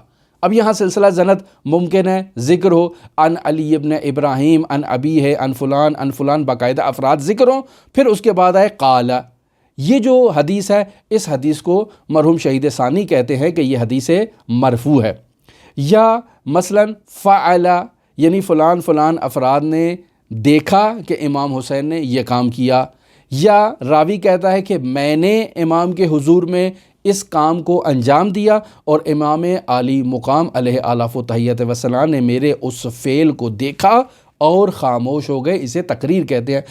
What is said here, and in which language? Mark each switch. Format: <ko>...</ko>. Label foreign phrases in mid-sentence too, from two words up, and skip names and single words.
<ur>اب یہاں سلسلہ سند ممکن ہے ذکر ہو، ان علی ابن ابراہیم، ان ابی ہے، ان فلان باقاعدہ افراد ذکر ہوں، پھر اس کے بعد آئے قال۔ یہ جو حدیث ہے اس حدیث کو مرحوم شہید ثانی کہتے ہیں کہ یہ حدیث مرفوع ہے۔ یا مثلا فعل یعنی فلان افراد نے دیکھا کہ امام حسین نے یہ کام کیا، یا راوی کہتا ہے کہ میں نے امام کے حضور میں اس کام کو انجام دیا اور امام عالی مقام</ur> <ar>علیہ آلاف و تحیت وسلام</ar> <ur>نے میرے اس فعل کو دیکھا اور خاموش ہو گئے، اسے تقریر کہتے ہیں۔</ur>